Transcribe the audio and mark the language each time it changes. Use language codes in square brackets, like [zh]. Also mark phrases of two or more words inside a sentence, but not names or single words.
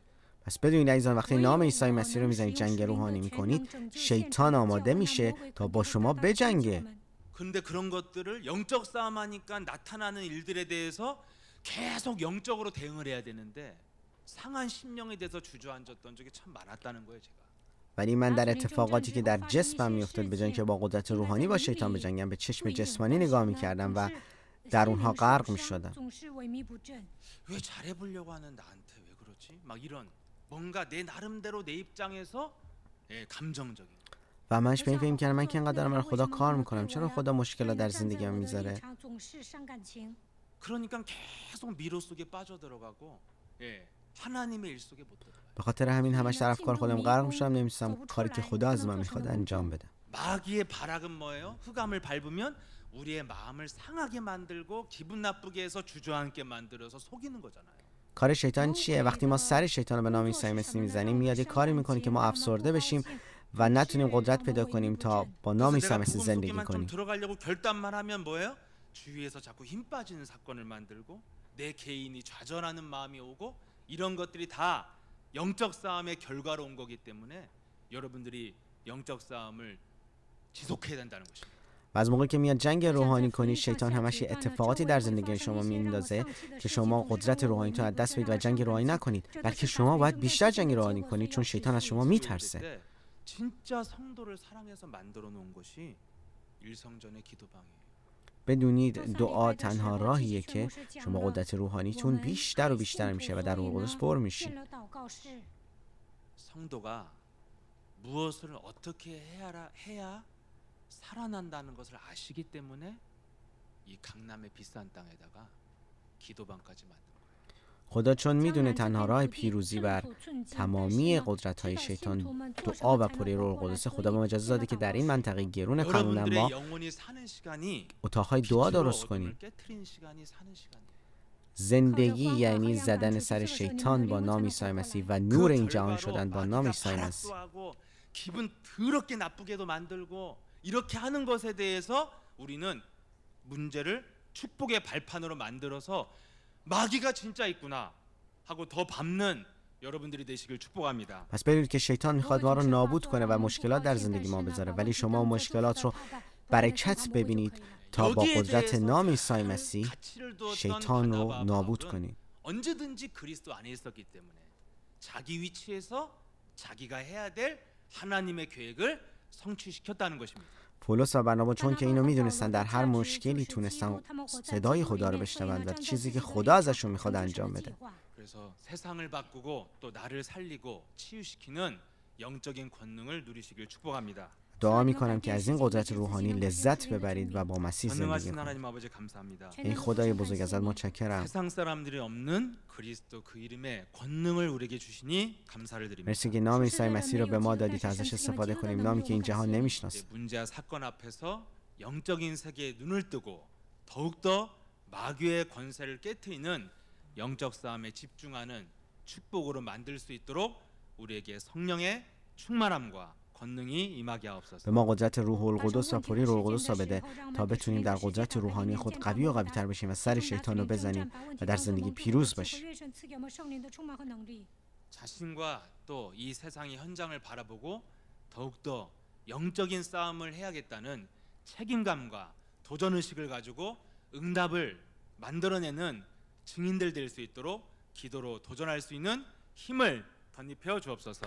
[fa] پس بدونید عزیزان وقتی نام عیسی مسیح رو میزنید جنگ روحانی میکنید شیطان آماده میشه تا با شما بجنگه. [ko] 근데 그런 것들을 영적 싸움하니까 나타나는 일들에 대해서 계속 영적으로 대응을 해야 되는데 상한 심령에 대해서 주저앉았던 적이 참 많았다는 거예요, 제가. [fa] ولی من در اتفاقاتی که در جسمم میافتاد به جای اینکه با قدرت روحانی با شیطان بجنگم به چشم جسمانی نگاه میکردم و در اونها غرق میشدم. [ko] 왜 잘해보려고 하는 나한테 왜 그러지? 막 이런 뭔가 내 나름대로 내 입장에서 감정적인. [fa] و منش به این فکر کردم من که اینقدر دارم برای خدا کار میکنم، چرا خدا مشکلات در زندگیم میذاره؟ [ko] 그러니까 계속 미로 속에 빠져들어가고 하나님의 일 속에 못 들어가요. [fa] به خاطر همین همش در افکار خودم غرق میشم، نمی‌تونم کاری که خدا از من میخواد انجام بدم. [ko] 마귀의 발악은 뭐예요? 흑암을 밟으면 우리의 마음을 상하게 만들고 기분 나쁘게 해서 주저앉게 만들어서 속이는 거잖아요. [fa] کار شیطان چیه؟ وقتی ما سر شیطان رو به نام عیسی مسیح میزنیم میاد یه کاری میکنه که ما افسرده بشیم و نتونیم قدرت پیدا کنیم تا با نام عیسی مسیح زندگی [ko] 좀 [fa] کنیم. [ko] 들어가려고 결단만 하면 뭐예요? 주위에서 자꾸 힘 빠지는 사건을 만들고 내 개인이 좌절하는 마음이 오고 이런 것들이 다 영적 싸움의 결과로 온 거기 때문에 여러분들이 영적 싸움을 지속해야 된다는 것입니다. [fa] و از موقعی که میاد جنگ روحانی کنی شیطان همش یه اتفاقاتی در زندگی شما میندازه که شما قدرت روحانیتون از دست بدید و جنگ روحانی نکنید، بلکه شما باید بیشتر جنگ روحانی کنید چون شیطان از شما میترسه. [ko] 진짜 성도를 사랑해서 만들어 놓은 것이 일성전의 기도방이에요. [fa] بدونید دعا تنها راهیه که شما قدرت روحانیتون بیشتر و بیشتر میشه و در روح القدس پر میشید. [ko] 성도가 무엇을 어떻게 해야 살아난다는 것을 아시기 때문에 이 강남의 비싼 땅에다가 기도방까지 만든 거예요. [fa] خدا چون میدونه تنها راه پیروزی بر تمامی قدرت های شیطان دعا و پری روح القدس، خدا به ما اجازه داده که در این منطقه گرون کانون ما [ko] 여러분들의 영혼이 사는 시간이 [fa] اتاقهای دعا [ko] 빛으로 [fa] درست [ko] 어둠을 [fa] کنیم. [ko] 깨트리는 시간이 사는 시간이에요. [fa] زندگی یعنی زدن سر شیطان با نام عیسی مسیح و نور این جهان [ko] 결과로 [fa] شدن با نام [ko] 마귀가 [fa] عیسی مسیح. [ko] 발악도 하고 기분 더럽게 나쁘게도 만들고 이렇게 하는 것에 대해서 우리는 문제를 축복의 발판으로 만들어서 마귀가 진짜 있구나 하고 더 밟는 여러분들이 되시길 축복합니다. [fa] پس بدونید که شیطان میخواد ما رو نابود کنه و مشکلات در زندگی ما بذاره، ولی شما مشکلات رو برکت ببینید تا با قدرت نام عیسی مسیح شیطان رو نابود کنید. [ko] 언제든지 그리스도 안에 있었기 때문에 자기 위치에서 자기가 해야 될 하나님의 계획을 성취시켰다는 것입니다. [fa] پولس و برنابا چون که اینو میدونستن در هر مشکلی تونستن صدای خدا رو بشنوند و چیزی که خدا ازشون میخواد انجام بده. [ko] 그래서 세상을 바꾸고 또 나를 살리고 치유시키는 영적인 권능을 누리시길 축복합니다. [fa] دعا میکنم که از این قدرت روحانی لذت ببرید و با مسیح زندگی [ko] 전능하신 [fa] کنید. [ko] 하나님 아버지 감사합니다. [fa] ای خدای بزرگ ازت متشکرم. [ko] 세상 사람들이 없는 그리스도 그 이름의 권능을 우리에게 주시니 감사를 드립니다. [fa] مرسی که نام عیسی مسیح رو به ما دادی تا ازش استفاده کنیم، نامی که این جهان [ko] 이제 [fa] نمیشناسه. [ko] 문제와 사건 앞에서 영적인 세계에 눈을 뜨고 더욱더 마귀의 권세를 깨트리는 영적 싸움에 집중하는 축복으로 만들 수 있도록 우리에게 성령의 충만함과 권능이 임하게 [fa] به [ko] 하옵소서. [fa] ما قدرت روح القدس و پری روح القدس را بده تا بتونیم در قدرت روحانی خود قوی و قوی تر بشیم و سر شیطان رو بزنیم و در زندگی پیروز باشیم. [ko] 자신과 또 이 세상의 현장을 바라보고 더욱더 영적인 싸움을 해야겠다는 책임감과 도전의식을 가지고 응답을 만들어내는 증인들 될 수 있도록 기도로 도전할 수 있는 힘을 덧입혀 주옵소서.